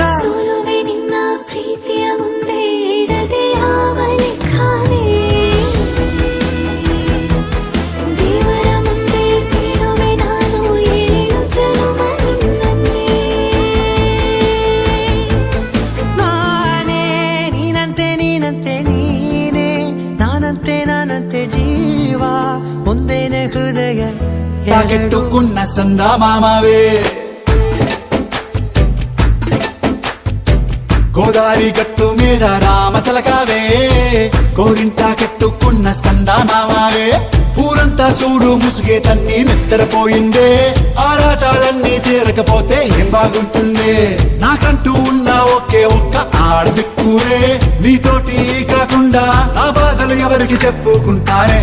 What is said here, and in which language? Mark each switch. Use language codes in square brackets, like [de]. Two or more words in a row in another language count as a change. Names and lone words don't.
[kn] ಸೋಲುವೆ ನಿನ್ನ ಪ್ರೀತಿಯ ಮುಂದೆ ಇಡದೆ ಯಾವ ಲೆಕ್ಕವೇ ದೇವರ ಮುಂದೆ ಕೇಳುವೆ ನಾನು 7 ಜನುಮ ನಿನ್ನನ್ನೇ ನಾನೇ ನೀನಂತೆ ನೀನಂತೆ ನೀನೇ ನಾನಂತೆ ಜೀವ ಒಂದೇನೆ ಹೃದಯ [te] కెట్టుకున్న సందా మామవే గోదారి గట్టు మీద రామసలకావే కోరింటా కెట్టుకున్న సందా మామవే ఊరంతా చూడు ముసుగే తన్ని నిద్రపోయిందే ఆరాటాలన్నీ తీరకపోతే ఏం బాగుంటుందే నాకంటూ ఉన్న ఒకే ఒక్క ఆడదిక్కురే నీతోటి కాకుండా నా బాధలు ఎవరికి చెప్పుకుంటారే